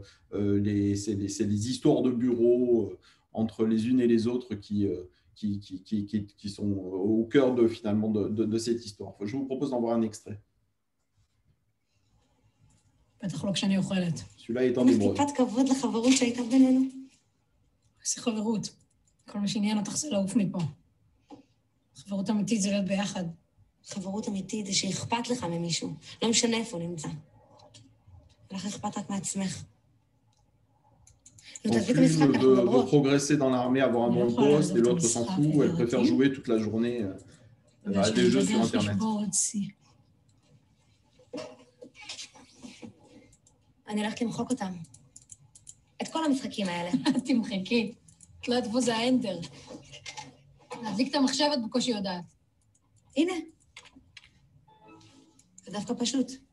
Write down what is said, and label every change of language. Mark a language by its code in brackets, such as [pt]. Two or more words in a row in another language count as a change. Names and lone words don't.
[fr] C'est des histoires de bureaux entre les unes et les autres qui sont au cœur finalement de cette histoire. Je vous propose d'en voir un extrait. Celui-là est en hébreu. [he] טיפת כבוד לחברות שהייתה בינינו. איזה חברות. כל מה שעניין אותך זה לעוף מפה. חברות אמיתית זה להיות ביחד. חברות אמיתית זה שאכפת לך ממישהו. לא משנה איפה הוא נמצא. ולך אכפת רק מעצמך. [fr] On fume de progresser dans l'armée, avoir un bon poste, et l'autre s'en fout, elle préfère jouer toute la journée à des jeux sur Internet. [he] אני הולכת למחוק אותם. את כל המשחקים האלה. תמחקי. את לא יודעת איפה זה האנטר. להדליק את המחשבת בקושי יודעת. הנה. זה דווקא פשוט.